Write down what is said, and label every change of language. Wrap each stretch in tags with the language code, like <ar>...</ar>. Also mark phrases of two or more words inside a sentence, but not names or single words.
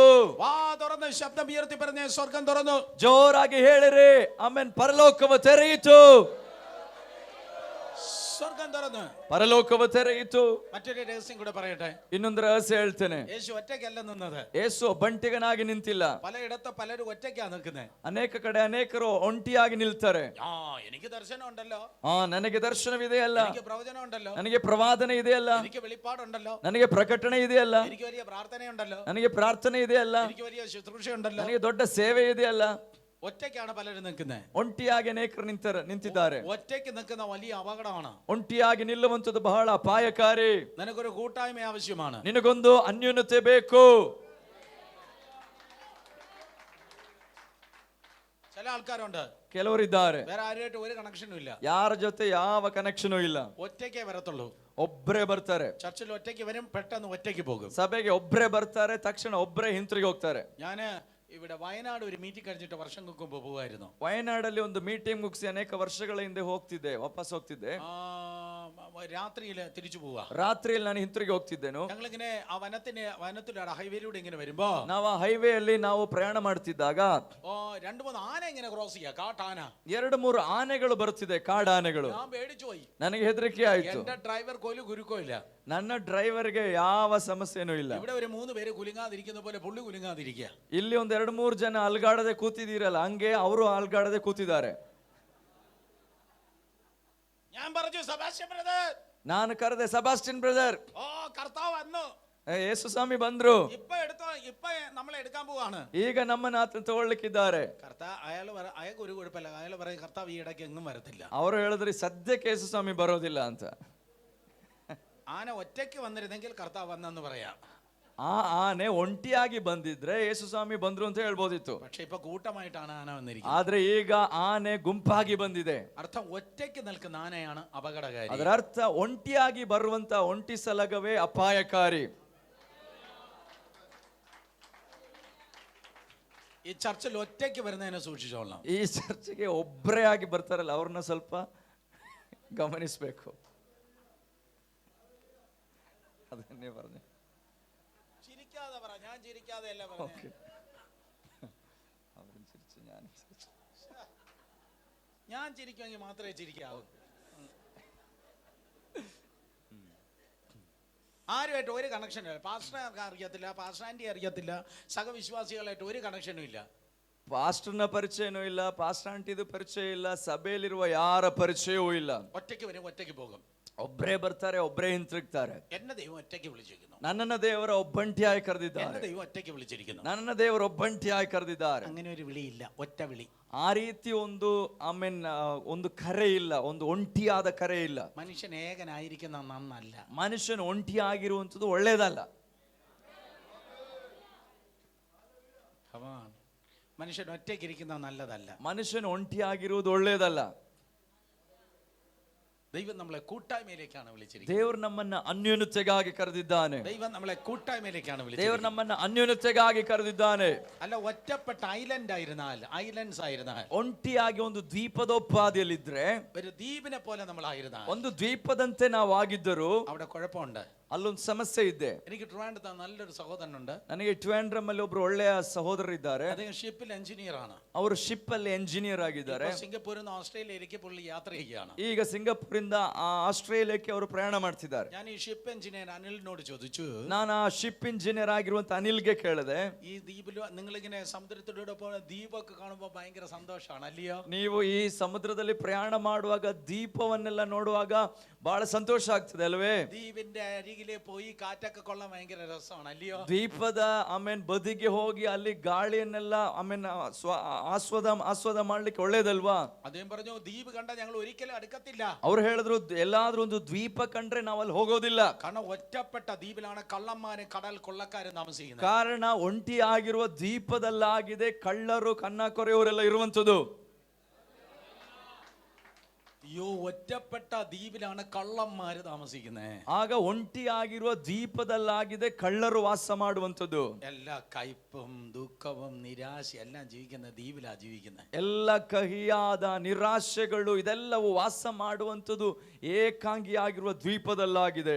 <ml>വാ തുറന്ന് ശബ്ദം ഉയർത്തി പറഞ്ഞേ, സ്വർഗം തുറന്നു.</ml> <kn>ಜೋರಾಗಿ ಹೇಳಿರಿ ಆಮೆನ್. ಪರಲೋಕವು ತೆರೆಯಿತು.</kn> <ml>സ്വർഗം തുറന്നു,</ml> <kn>ಪರಲೋಕವು ತೆರೆಯಿತು.</kn> <ml>മറ്റൊരു രഹസ്യം കൂടെ പറയട്ടെ.</ml> <kn>ಇನ್ನೊಂದು ರಹಸ್ಯ ಹೇಳ್ತೇನೆ.</kn> <ml>യേശു ഒറ്റയ്ക്കല്ല നിന്നത്.</ml> <kn>ಯೇಸು ಬಂಟಿಗನಾಗಿ ನಿಂತಿಲ್ಲ.</kn> <ml>പലയിടത്ത് പലരും ഒറ്റയ്ക്കാ നിൽക്കുന്നത്.</ml> <kn>ಅನೇಕ ಕಡೆ ಅನೇಕರು ಒಂಟಿಯಾಗಿ ನಿಲ್ತಾರೆ.</kn> <ml>എനിക്ക് ദർശനം ഉണ്ടല്ലോ,</ml> <kn>ನನಗೆ ದರ್ಶನವಿದೆಯಲ್ಲ,</kn> <ml>എനിക്ക് പ്രവചനം ഉണ്ടല്ലോ,</ml> <kn>ನನಗೆ ಪ್ರವಾದನೆ ಇದೆಯಲ್ಲ,</kn> <ml>എനിക്ക് വെളിപ്പാടുണ്ടല്ലോ,</ml> <kn>ನನಗೆ ಪ್ರಕಟಣೆ ಇದೆಯಲ್ಲ,</kn> <ml>എനിക്ക് വലിയ പ്രാർത്ഥനയുണ്ടല്ലോ,</ml> <kn>ನನಗೆ ಪ್ರಾರ್ಥನೆ ಇದೆಯಲ್ಲ,</kn> <ml>എനിക്ക് വലിയ ശുശ്രൂഷയുണ്ടല്ലോ.</ml> <kn>ನನಗೆ ದೊಡ್ಡ ಸೇವೆ ಇದೆಯಲ್ಲ.</kn> <ml>ഒറ്റയ്ക്കാണ് പലരും നിൽക്കുന്നത്.</ml> <kn>ಒಂಟಿಯಾಗಿ ಅನೇಕರು ನಿಂತಿದ್ದಾರೆ.</kn> <ml>ഒറ്റയ്ക്ക് നിൽക്കുന്ന വലിയ അപകടമാണ്.</ml> <kn>ಒಂಟಿಯಾಗಿ ನಿಲ್ಲುವಂಥದ್ದು ಬಹಳ ಅಪಾಯಕಾರಿ.</kn> <ml>നിനക്കൊരു കൂട്ടായ്മ ആവശ്യമാണ്.</ml> <kn>ನಿನಗೊಂದು ಅನ್ಯೋನ್ಯತೆ ಬೇಕು.</kn> <ml>ചില ആൾക്കാരുണ്ട്,</ml> <kn>ಕೆಲವರಿದ್ದಾರೆ,</kn> <ml>വേറെ ആരുമായിട്ട് ഒരു കണക്ഷനും ഇല്ല,</ml> <kn>ಯಾರ ಜೊತೆ ಯಾವ ಕನೆಕ್ಷನು ಇಲ್ಲ,</kn> <ml>ഒറ്റയ്ക്കേ വരത്തുള്ളൂ.</ml> <kn>ಒಬ್ಬರೇ ಬರ್ತಾರೆ.</kn> <ml>ചർച്ചിൽ ഒറ്റയ്ക്ക് വരും, പെട്ടെന്ന് ഒറ്റയ്ക്ക് പോകും.</ml> <kn>ಸಭೆಗೆ ಒಬ್ಬರೇ ಬರ್ತಾರೆ, ತಕ್ಷಣ ಒಬ್ಬರೇ ಹಿಂತಿರುಗಿ ಹೋಗ್ತಾರೆ.</kn> <ml>ഞാന് ഇവിടെ വയനാട് ഒരു മീറ്റിംഗ് കഴിഞ്ഞിട്ട് വർഷങ്ങൾക്ക് മുമ്പ് പോകുമായിരുന്നു.</ml> <kn>ವಯನಾಡಲ್ಲಿ ಒಂದು ಮೀಟಿಂಗ್ ಮುಗಿಸಿ ಅನೇಕ ವರ್ಷಗಳ ಹಿಂದೆ ವಾಪಸ್ ಹೋಗ್ತಿದ್ದೆ.</kn> <ml>രാത്രിയിൽ തിരിച്ചു പോവാ.</ml> <kn>ರಾತ್ರಿಯಲ್ಲಿ ನಾನು ಹಿಂತಿರುಗಿ ಹೋಗ್ತಿದ್ದೇನು.</kn> <ml>ഞങ്ങളിങ്ങനെ ആ വനത്തിലൂടെ ഹൈവേയിലൂടെ ഇങ്ങനെ വരുമ്പോ</ml> <kn>ನಾವು ಆ ಹೈವೇ ಅಲ್ಲಿ ನಾವು ಪ್ರಯಾಣ ಮಾಡ್ತಿದ್ದಾಗ</kn> <ml>2-3 ആന ഇങ്ങനെ ക്രോസ് ചെയ്യാ, കാട്ടാന.</ml> <kn>2-3 ಆನೆಗಳು ಬರ್ತಿದೆ, ಕಾಡಾನೆಗಳು.</kn> <ml>ഞാൻ പേടിച്ചു പോയി.</ml> <kn>ನನಗೆ ಹೆದರಿಕೆ ಆಯ್ತು.</kn> <ml>എന്റെ ഡ്രൈവർ കൊല്ലു ഗുരുക്കോ ഇല്ല,</ml> <kn>ನನ್ನ ಡ್ರೈವರ್ಗೆ ಯಾವ ಸಮಸ್ಯೆನೂ ಇಲ್ಲ.</kn> <ml>ഇവിടെ ഒരു 3 പേര് കുലുങ്ങാതിരിക്കുന്ന പോലെ പുള്ളി കുലുങ്ങാതിരിക്കുക.</ml> <kn>ಇಲ್ಲಿ ಒಂದು 2-3 ಜನ ಅಲ್ಗಾಡದೆ ಕೂತಿದ್ದೀರಲ್ಲ, ಹಂಗೆ ಅವರು ಅಲ್ಗಾಡದೆ ಕೂತಿದ್ದಾರೆ.</kn> <ml>ഞാൻ പറഞ്ഞു, സെബാസ്റ്റ്യൻ ബ്രദർ,</ml> <kn>ನಾನು ಕರೆದೆ, ಸೆಬಾಸ್ಟಿನ್ ಬ್ರದರ್,</kn> <ml>കർത്താവ് വന്നു,</ml> <kn>ಯೇಸು ಸ್ವಾಮಿ ಬಂದ್ರು,</kn> <ml>ഇപ്പൊ നമ്മളെ എടുക്കാൻ പോവാണ്,</ml> <kn>ಈಗ ನಮ್ಮನ್ನ ಆತನ ತಗೊಳ್ಳಿಕ್ಕಿದ್ದಾರೆ.</kn> <ml>അയാൾക്ക് ഒരു കുഴപ്പമില്ല. അയാൾ പറയും, കർത്താവ് ഈ ഇടയ്ക്ക് എങ്ങും വരത്തില്ല.</ml> <kn>ಅವರು ಹೇಳಿದ್ರಿ, ಸದ್ಯಕ್ಕೆ ಯೇಸು ಸ್ವಾಮಿ ಬರೋದಿಲ್ಲ ಅಂತ.</kn> <ml>ആന ഒറ്റയ്ക്ക് വന്നിരുന്നെങ്കിൽ കർത്താവ് വന്നെന്ന് പറയാം.</ml> <kn>ಆ ಆನೆ ಒಂಟಿಯಾಗಿ ಬಂದಿದ್ರೆ ಯೇಸು ಸ್ವಾಮಿ ಬಂದ್ರು ಅಂತ ಹೇಳ್ಬೋದಿತ್ತು.</kn> <ml>പക്ഷെ ഇപ്പൊ കൂട്ടമായിട്ടാണ് ആന വന്നിരിക്കുന്നത്.</ml> <kn>ಆದ್ರೆ ಈಗ ಆನೆ ಗುಂಪಾಗಿ ಬಂದಿದೆ.</kn> <ml>അർത്ഥം ഒറ്റയ്ക്ക് നിൽക്കുന്ന ആനയാണ് അപകടകാരി.</ml> <kn>ಅದರ ಅರ್ಥ ಒಂಟಿಯಾಗಿ ಬರುವಂತ ಒಂಟಿ ಸಲಗವೇ ಅಪಾಯಕಾರಿ.</kn> <ml>ഈ ചർച്ചിൽ ഒറ്റയ്ക്ക് വരുന്നതിനെ സൂക്ഷിച്ചോളണം.</ml> <kn>ಈ ಚರ್ಚಿಗೆ ಒಬ್ಬರೇ ಆಗಿ ಬರ್ತಾರಲ್ಲ, ಅವ್ರನ್ನ ಸ್ವಲ್ಪ ಗಮನಿಸಬೇಕು.</kn> <ml>ಅದನ್ನೇ പറഞ്ഞു. ചിരിക്കാതെ പറ, ഞാൻ ചിരിക്കാതെ അല്ല പറഞ്ഞു. ഞാൻ ചിരിക്കുമെങ്കിൽ മാത്രമേ ചിരിക്കാവൂ. ആരുമായിട്ട് ഒരു കണക്ഷനും ഇല്ല. പാസ്റ്റർക്ക് അറിയത്തില്ല,</ml> <en>pastor aunty</en> <ml>അറിയത്തില്ല, സഹവിശ്വാസികളായിട്ട് ഒരു കണക്ഷനും ഇല്ല.</ml> <kn>ಪಾಸ್ಟರ್ನ ಪರಿಚಯನೂ ಇಲ್ಲ,</kn> <en>pastor aunty</en> <kn>ಪರಿಚಯ ಇಲ್ಲ, ಸಭೆಯಲ್ಲಿರುವ ಯಾರ ಪರಿಚಯವೂ ಇಲ್ಲ.</kn> <ml>ഒറ്റയ്ക്ക് വരും, ഒറ്റയ്ക്ക് പോകും.</ml> <kn>ಒಬ್ಬರೇ ಬರ್ತಾರೆ, ಒಬ್ಬರೇ ಹಿಂತಿರುಗ್ತಾರೆ.</kn> <ml>എന്നെ ദൈവം ഒറ്റയ്ക്ക് വിളിച്ചിരിക്കുന്നു.</ml> <kn>ನನ್ನನ್ನ ದೇವರ ಒಬ್ಬಂಟಿಯಾಗಿ ಕರೆದಿದ್ದಾರೆ.</kn> <ml>എന്നെ ദൈവം ഒറ്റയ്ക്ക് വിളിച്ചിരിക്കുന്നു.</ml> <kn>ನನ್ನನ್ನ ದೇವರು ಒಬ್ಬಂಟಿಯಾಗಿ ಕರೆದಿದ್ದಾರೆ.</kn> <ml>അങ്ങനെ ഒരു വിളിയില്ല, ഒറ്റ വിളി.</ml> <kn>ಆ ರೀತಿ ಒಂದು ಕರೆ ಇಲ್ಲ, ಒಂದು ಒಂಟಿಯಾದ ಕರೆ ಇಲ್ಲ.</kn> <ml>മനുഷ്യൻ ഏകനായിരിക്കുന്ന നന്നല്ല.</ml> <kn>ಮನುಷ್ಯನು ಒಂಟಿಯಾಗಿರುವಂಥದ್ದು ಒಳ್ಳೇದಲ್ಲ.</kn> <ml>മനുഷ്യൻ ഒറ്റയ്ക്കിരിക്കുന്നത് നല്ലതല്ല.</ml> <kn>ಮನುಷ್ಯನು ಒಂಟಿಯಾಗಿರುವುದು ಒಳ್ಳೆಯದಲ್ಲ.</kn> <ml>ദൈവം നമ്മളെ കൂട്ടായ്മയിലേക്കാണ് വിളിച്ചിരിക്കുന്നത്.</ml> <kn>ದೇವರು ನಮ್ಮನ್ನ ಅನ್ಯೋನ್ಯತೆಗಾಗಿ ಕರೆದಿದ್ದಾನೆ.</kn> <ml>ദൈവം നമ്മളെ കൂട്ടായ്മയിലേക്കാണ്</ml> <kn>ದೇವರು</kn> <ml>വിളിച്ചിരിക്കുന്നത്.</ml> <kn>ನಮ್ಮನ್ನ ಅನ್ಯೋನ್ಯತೆಗಾಗಿ ಕರೆದಿದ್ದಾನೆ.</kn> <ml>അല്ല, ഒറ്റപ്പെട്ട ഐലൻഡ് ആയിരുന്നാൽ, ഐലൻഡ്സ് ആയിരുന്നാൽ,</ml> <kn>ಒಂಟಿಯಾಗಿ ಒಂದು ದ್ವೀಪದೋಪಾದಿಯಲ್ಲಿದ್ರೆ,</kn> <ml>ഒരു ദ്വീപിനെ പോലെ നമ്മളായിരുന്നാൽ,</ml> <kn>ಒಂದು ദ്ವೀಪದಂತೆ ನಾವು ಆಗಿದ್ದರೂ</kn> <ml>അവിടെ കുഴപ്പമുണ്ട്.</ml> <kn>ಅಲ್ಲೊಂದು ಸಮಸ್ಯೆ ಇದೆ.</kn> <ml>എനിക്ക് ട്രിവാൻഡ്രത്ത് നല്ലൊരു സഹോദരനുണ്ട്.</ml> <kn>ನನಗೆ ಟ್ರಿವಾಂಡ್ರಮ್ ಒಬ್ರು ಒಳ್ಳೆಯ ಸಹೋದರರಿದ್ದಾರೆ.</kn> <ml>അദ്ദേഹം ഷിപ്പിൽ എഞ്ചിനീയർ ആണ്.</ml> <kn>ಅವರು ಶಿಪ್ ಅಲ್ಲಿ ಎಂಜಿನಿಯರ್ ಆಗಿದ್ದಾರೆ.</kn> <ml>സിംഗപ്പൂരിൽ നിന്ന് ഓസ്ട്രേലിയയിലേക്ക് പുള്ളി യാത്ര ചെയ്യുകയാണ്.</ml> <kn>ಈಗ ಸಿಂಗಾಪುರಿಂದ ಆಸ್ಟ್ರೇಲಿಯಾಕ್ಕೆ ಅವರು ಪ್ರಯಾಣ ಮಾಡ್ತಿದ್ದಾರೆ.</kn> <ml>ഞാൻ ഈ</ml> <en>ship engineer</en> <ml>അനിലിനോട് ചോദിച്ചു,</ml> <kn>ನಾನು ಆ</kn> <en>ship engineer</en> <kn>ಆಗಿರುವಂತ ಅನಿಲ್ಗೆ ಕೇಳಿದೆ,</kn> <ml>ഈ ദ്വീപിൽ നിങ്ങളിങ്ങനെ സമുദ്രത്തിലൂടെ പോകുന്ന ദ്വീപൊക്കെ കാണുമ്പോൾ ഭയങ്കര സന്തോഷമാണ് അല്ലയോ?</ml> <kn>ನೀವು ಈ ಸಮುದ್ರದಲ್ಲಿ ಪ್ರಯಾಣ ಮಾಡುವಾಗ ದೀಪವನ್ನೆಲ್ಲ ನೋಡುವಾಗ ಬಹಳ ಸಂತೋಷ ಆಗ್ತದೆ ಅಲ್ವೇ?</kn> <ml>ദ്വീപിന്റെ അരികിലെ പോയി കാറ്റൊക്കെ കൊള്ളാൻ ഭയങ്കര രസമാണ് അല്ലയോ?</ml> <kn>ದ್ವೀಪದ ಬದಿಗೆ ಹೋಗಿ ಅಲ್ಲಿ ಗಾಳಿಯನ್ನೆಲ್ಲ ಆಸ್ವಾದ ಮಾಡ್ಲಿಕ್ಕೆ ಒಳ್ಳೇದಲ್ವಾ?</kn> <ml>അദ്ദേഹം പറഞ്ഞു, ദ്വീപ് കണ്ട ഞങ്ങൾ ഒരിക്കലും അടുക്കത്തില്ല.</ml> <kn>ಅವ್ರು ಹೇಳಿದ್ರು, ಎಲ್ಲಾದ್ರೂ ಒಂದು ದ್ವೀಪ ಕಂಡ್ರೆ ನಾವು ಅಲ್ಲಿ ಹೋಗೋದಿಲ್ಲ.</kn> <ml>കാരണം ഒറ്റപ്പെട്ട ദ്വീപിലാണ് കള്ളന്മാരും കടൽ കൊള്ളക്കാരും താമസിക്കുന്നത്.</ml> <kn>ಕಾರಣ ಒಂಟಿ ಆಗಿರುವ ದ್ವೀಪದಲ್ಲಾಗಿದೆ ಕಳ್ಳರು, ಕನ್ನಕೊರೆಯವರೆಲ್ಲ ಇರುವಂತದ್ದು.</kn> <ml>അയ്യോ, ഒറ്റപ്പെട്ട ദ്വീപിലാണ് കള്ളന്മാര് താമസിക്കുന്നത്.</ml> <kn>ಆಗ ಒಂಟಿ ಆಗಿರುವ ದ್ವೀಪದಲ್ಲಾಗಿದೆ ಕಳ್ಳರು ವಾಸ ಮಾಡುವಂತದ್ದು.</kn> <ml>എല്ലാ കയ്പും ദുഃഖവും നിരാശ എല്ലാം ജീവിക്കുന്ന ദ്വീപിലാ ജീവിക്കുന്നത്.</ml> <kn>ಎಲ್ಲ ಕಹಿಯಾದ ನಿರಾಶೆಗಳು ಇದೆಲ್ಲವೂ ವಾಸ ಮಾಡುವಂತದ್ದು ಏಕಾಂಗಿಯಾಗಿರುವ ದ್ವೀಪದಲ್ಲಾಗಿದೆ.</kn>